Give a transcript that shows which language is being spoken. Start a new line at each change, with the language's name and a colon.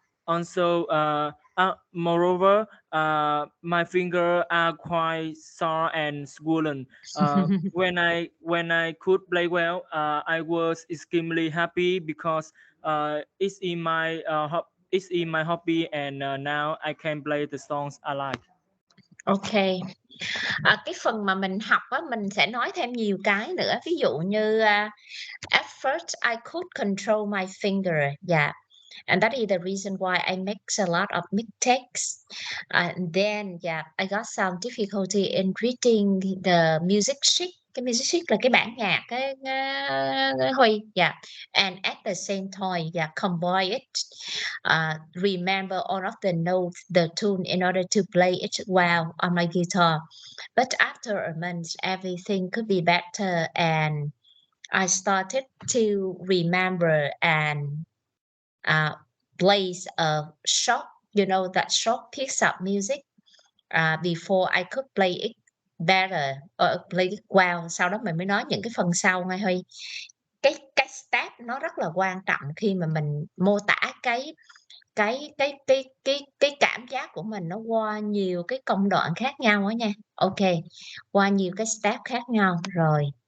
English: Also, moreover, my finger are quite sore and swollen. When I could play well, I was extremely happy because it's in my hobby, and now I can play the songs I like. Ok.
Vietnamese: Cái phần mà mình học á, mình sẽ nói thêm nhiều cái nữa. Ví dụ như
English: at first I could control my finger. Yeah. And that is the reason why I make a lot of mistakes. And then, yeah, I got some difficulty in reading the music sheet.
Vietnamese: Cái music sheet là cái bản nhạc, cái Huy, yeah.
English: And at the same time, yeah, combine it, remember all of the notes, the tune in order to play it well on my guitar. But after a month, everything could be better, and I started to remember and plays a short, that short piece of music before I could play it better or play it well.
Vietnamese: Sau đó mình mới nói những cái phần sau ngay Huy. Cái step nó rất là quan trọng khi mà mình mô tả cái cảm giác của mình nó qua nhiều cái công đoạn khác nhau đó nha. Ok, qua nhiều cái step khác nhau rồi.